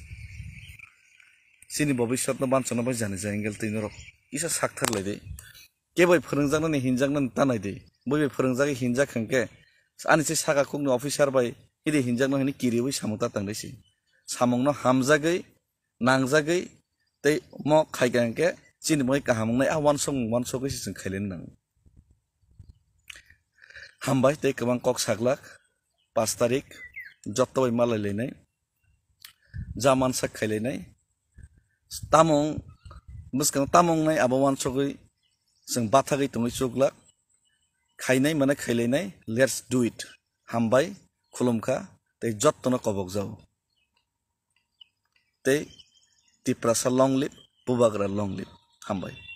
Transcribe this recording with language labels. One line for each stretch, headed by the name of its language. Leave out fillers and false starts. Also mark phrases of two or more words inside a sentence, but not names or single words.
Kok Borok: सिनि भबिष्यतनो बानसनो बाय जाने जांगेल तैनरो इसा साक्थार लायदे केबै फोरोंजांनानै हिनजांनानै तानाय दे बयबो फोरोंजागै हिनजाखांके आनिसे सागा खुंनि अफिसार बाय इदि हिनजांनो हनि किरिबै सामता तांदैसि सामंनो हामजागै नांजागै तै म खायगांके चिनि मै काहामंनाय आ वानसगै जों खायलेन नां हामबाय तै गोबां कक सागलाक 5 तारिख जत्तबै मालायलायनाय जा मानसा खायलायनाय tamong muskang tamong nai abawan sogoi जों बाथागै तङै चुगला खायनाय माने खायलायनाय
English: let's do it
Kok Borok: हामबाय खुलुमखा तै जत्तनो कबक जाव तै तिप्रासा
English: long live
Kok Borok: बुबाग्रा
English: long live
Kok Borok: हामबाय